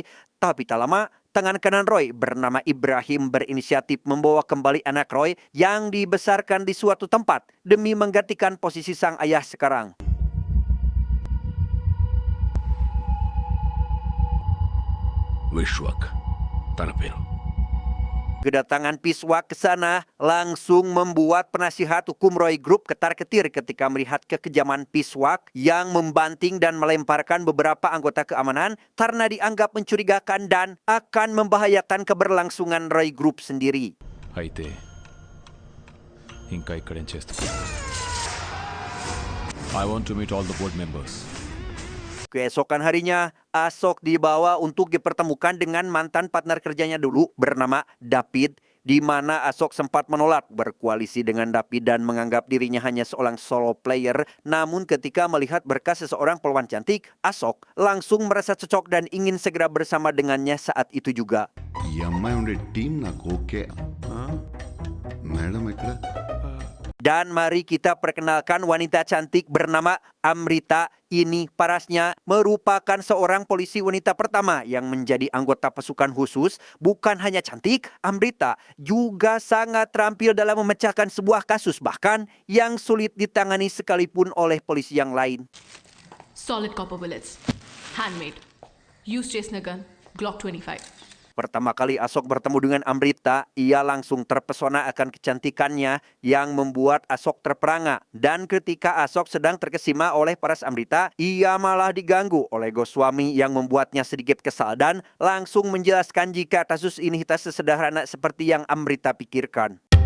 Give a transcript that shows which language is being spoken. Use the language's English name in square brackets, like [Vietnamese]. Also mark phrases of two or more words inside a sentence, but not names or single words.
[Indonesian] Tapi tak lama, tangan kanan Roy bernama Ibrahim berinisiatif membawa kembali anak Roy yang dibesarkan di suatu tempat demi menggantikan posisi sang ayah sekarang. [Telugu] విశ్వక్ తన పేరు. [Indonesian] Kedatangan Piswak ke sana langsung membuat penasihat hukum Roy Group ketar-ketir ketika melihat kekejaman Piswak yang membanting dan melemparkan beberapa anggota keamanan karena dianggap mencurigakan dan akan membahayakan keberlangsungan Roy Group sendiri. [Telugu] అయితే ఇంకా ఇక్కడేం చేస్తా? [English] I want to meet all the board members. [Indonesian] Keesokan harinya, Asok dibawa untuk dipertemukan dengan mantan partner kerjanya dulu bernama David, di mana Asok sempat menolak berkoalisi dengan David dan menganggap dirinya hanya seorang [English] solo player. [Indonesian] Namun ketika melihat berkas seseorang peluang cantik, Asok langsung merasa cocok dan ingin segera bersama dengannya saat itu juga. [Telugu] ఈ అమ్మాయి ఉండే టీం నాకు ఓకే. మేడం ఎక్కడ? [Indonesian] Dan mari kita perkenalkan wanita cantik bernama Amrita. Ini parasnya merupakan seorang polisi wanita pertama yang menjadi anggota pasukan khusus. Bukan hanya cantik, Amrita juga sangat terampil dalam memecahkan sebuah kasus bahkan yang sulit ditangani sekalipun oleh polisi yang lain. [English] Solid copper bullets. Handmade. Use chastener gun. Glock 25. [Indonesian] Pertama kali Asok bertemu dengan Amrita, ia langsung terpesona akan kecantikannya yang membuat Asok terperangah. Dan ketika Asok sedang terkesima oleh paras Amrita, ia malah diganggu oleh Goswami yang membuatnya sedikit kesal dan langsung menjelaskan jika kasus ini tak sesederhana seperti yang Amrita pikirkan.